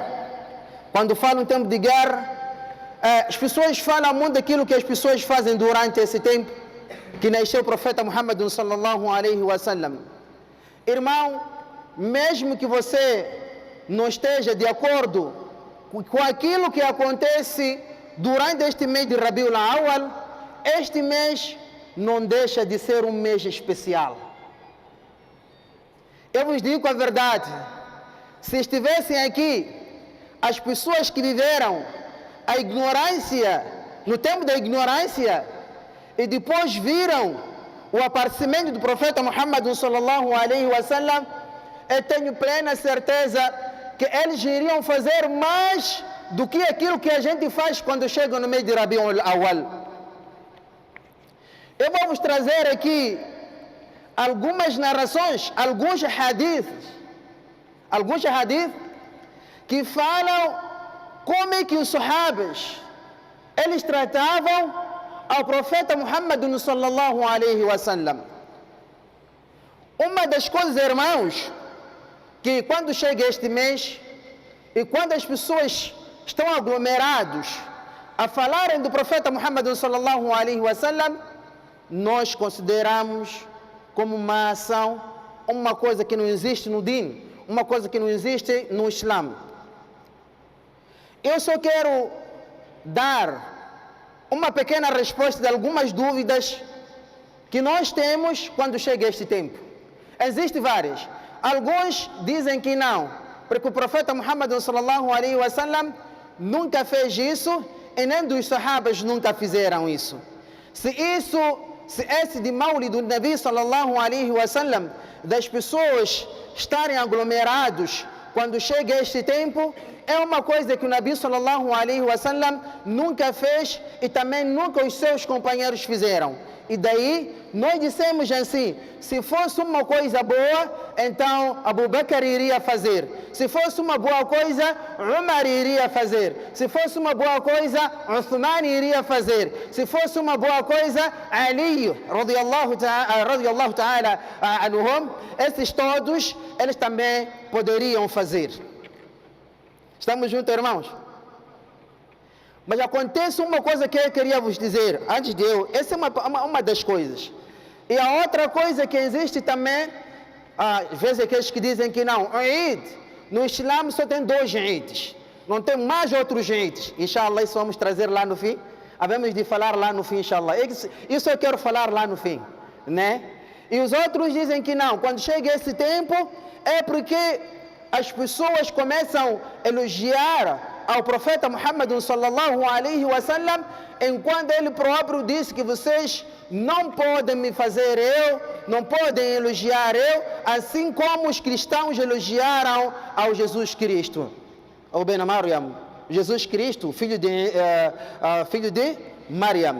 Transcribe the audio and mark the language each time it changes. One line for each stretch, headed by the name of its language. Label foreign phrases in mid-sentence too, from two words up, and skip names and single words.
Portuguese: Quando falam tempo de guerra, as pessoas falam muito daquilo que as pessoas fazem durante esse tempo que nasceu o profeta Muhammad
Arabic: صلى الله عليه وسلم.
Portuguese: Irmão, mesmo que você não esteja de acordo com aquilo que acontece durante este mês de Rabiul Awal, este mês não deixa de ser um mês especial. Eu vos digo a verdade, se estivessem aqui as pessoas que viveram a ignorância, no tempo da ignorância, e depois viram o aparecimento do profeta Muhammad
Arabic: صلى الله عليه وسلم,
Portuguese: eu tenho plena certeza que eles iriam fazer mais do que aquilo que a gente faz quando chega no mês de Rabiul Awal. Eu vou vos trazer aqui algumas narrações, alguns hadiths que falam como é que os sahabas eles tratavam ao profeta Muhammad
Arabic: صلى الله عليه وسلم.
Portuguese: Uma das coisas, irmãos, que quando chega este mês e quando as pessoas estão aglomerados a falarem do profeta Muhammad
Arabic: صلى الله عليه وسلم,
Portuguese: nós consideramos como uma ação, uma coisa que não existe no Din, uma coisa que não existe no Islã. Eu só quero dar uma pequena resposta de algumas dúvidas que nós temos quando chega este tempo. Existem várias. Alguns dizem que não, porque o profeta Muhammad
Arabic: صلى الله عليه وسلم
Portuguese: nunca fez isso e nem dos sahabas nunca fizeram isso. Se esse de Mawlid do Nabi
Arabic: صلى الله عليه وسلم,
Portuguese: das pessoas estarem aglomerados quando chega este tempo, é uma coisa que o Nabi
Arabic: صلى الله عليه وسلم
Portuguese: nunca fez e também nunca os seus companheiros fizeram. E daí nós dissemos assim, se fosse uma coisa boa, então Abu Bakr iria fazer. Se fosse uma boa coisa, Umar iria fazer. Se fosse uma boa coisa, Uthman iria fazer. Se fosse uma boa coisa, Ali
Arabic: رضي الله تعالى عنهم,
Portuguese: esses todos, eles também poderiam fazer. Estamos juntos, irmãos? Mas acontece uma coisa que eu queria vos dizer, antes de eu, essa é uma das coisas. E a outra coisa que existe também, às vezes aqueles que dizem que não, o Eid, no Islã só tem 2 Eids, não tem mais outros Eids. Inshallah, isso vamos trazer lá no fim, havemos de falar lá no fim, inshallah. Isso eu quero falar lá no fim, né? E os outros dizem que não, quando chega esse tempo, é porque as pessoas começam a elogiar ao profeta Muhammad
Arabic: صلى الله عليه وسلم,
Portuguese: enquanto ele próprio disse que vocês não podem me fazer eu, não podem elogiar eu, assim como os cristãos elogiaram ao Jesus Cristo. Ou bem, Maryam, Jesus Cristo, filho de Maryam.